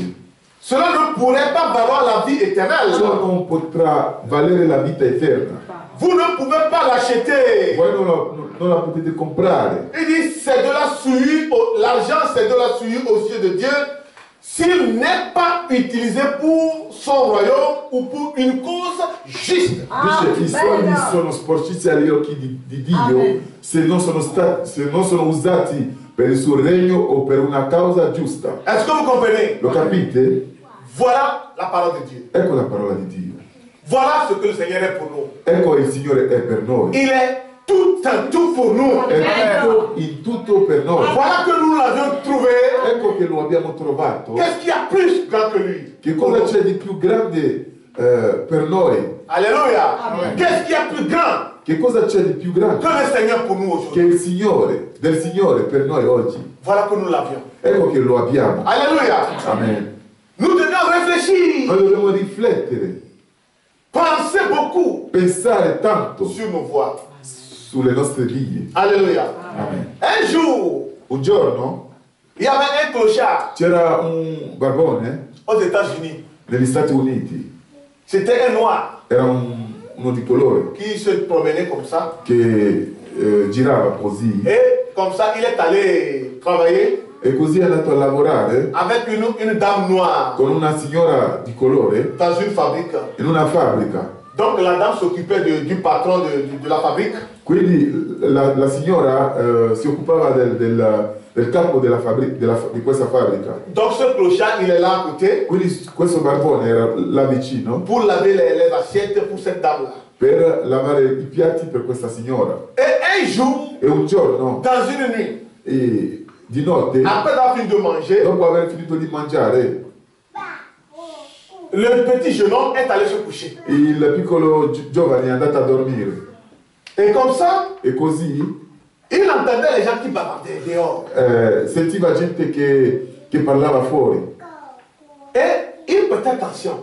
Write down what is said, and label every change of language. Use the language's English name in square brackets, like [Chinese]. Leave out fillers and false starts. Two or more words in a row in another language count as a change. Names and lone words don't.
[French] cela ne pourrait pas valoir la vie éternelle. [Italian] ciò non potrà valere la vita eterna. [French] Vous ne pouvez pas l'acheter. [Italian] Voi non la potete comprare. [French] Il dit, c'est de la souillure, l'argent c'est de la souillure aux yeux de Dieu s'il n'est pas utilisé pour son royaume ou pour une cause juste. [Italian] Dice, i soldi sono sporcizia agli occhi di Dio se non sono usati per il suo regno o per una causa giusta. [French] Est-ce que vous comprenez? [Italian] Lo capite? [French] Voilà la parole de Dieu. [Italian] Ecco la parola di Dio. [French] Voilà ce que le Seigneur est pour nous. [Italian] Ecco il Signore è per noi. [French] Il est tout en tout pour nous. [Italian] È tutto in tutto per noi. [French] Voilà que nous l'avions trouvé. [Italian] Ecco che lo abbiamo trovato. [French] Qu'est-ce qu'il y a plus grand que lui? [Italian] Che cosa c'è di più grande per noi? [French] Alléluia. Qu'est-ce qu'il y a plus grand [Italian] Che cosa c'è di più grande [French] que le Seigneur pour nous [Italian] che [French] aujourd'hui? [Italian] il Signore, del Signore per noi oggi? [French] Voilà que nous l'avions. [Italian] Ecco che lo abbiamo. [French] Alléluia. [Italian] Amen. [French] Nous devons réfléchir, [Italian] Noi dobbiamo riflettere, [French] penser beaucoup [Italian] pensare tanto [French] sur nos voies. [Italian] sulle nostre vie. [French] Alléluia. [Italian] Amen. [French] Un jour, [Italian] Un giorno [French] il y avait un clochard [Italian] c'era un barbone [French] aux États-Unis. [Italian] negli Stati Uniti, [French] C'était un noir [Italian] era uno di colore [French] qui se promenait comme ça. [Italian] che girava così [French] Et comme ça, il est allé travailler [Italian] e così è andato a lavorare [French] avec une dame noire [Italian] con una signora di colore [French] dans une fabrique. [Italian] in una fabbrica. [French] Donc la dame s'occupait du patron de la fabrique. [Italian] Quindi la signora si occupava del capo di questa fabbrica. [French] Donc ce clochard, il est là à côté [Italian] Quindi questo barbone era là vicino [French] pour laver les assiettes pour cette dame-là. [Italian] per lavare i piatti per questa signora. [French] Et un jour, [Italian] E un giorno, [French] dans une nuit, [Italian] di notte, [French] après avoir fini de manger, [Italian] dopo aver finito di mangiare, [French] le petit jeune homme est allé se coucher. [Italian] il piccolo giovane è andato a dormire. [French] Et comme ça, [Italian] E così [French] il entendait les gens qui bavardaient dehors. [Italian] sentiva gente che parlava fuori [French] Et il prêtait attention.